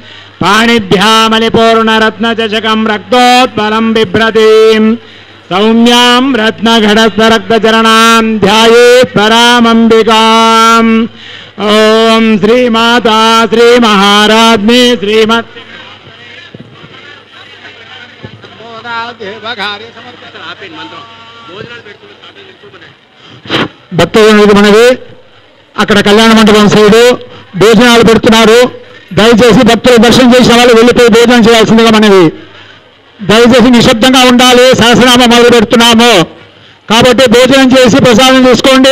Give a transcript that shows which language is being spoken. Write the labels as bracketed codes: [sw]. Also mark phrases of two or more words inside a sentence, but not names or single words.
[sa] पाणिभ्यामलिपूर्णरत्नचषकं रक्तोत्पलं बिभ्रतीं सौम्यां रत्नघटस्थरक्तचरणां ध्यायेत् परामम्बिकाम् ओम श्रीमाता श्रीमहाराज्ञी श्रीमत् [mr] देवघारे समर्पित [te] మంత్రం భోజనాలు పెట్టుకుని భక్తులకి మనవి, అక్కడ కళ్యాణ మండపం సైడు భోజనాలు పెడుతున్నారు. దయచేసి భక్తులు దర్శనం చేసిన వాళ్ళు వెళ్ళిపోయి భోజనం చేయాల్సిందిగా మనవి. దయచేసి నిశ్శబ్దంగా ఉండాలి. సహస్రనామం మొదలు పెడుతున్నాము కాబట్టి భోజనం చేసి ప్రసాదం తీసుకోండి.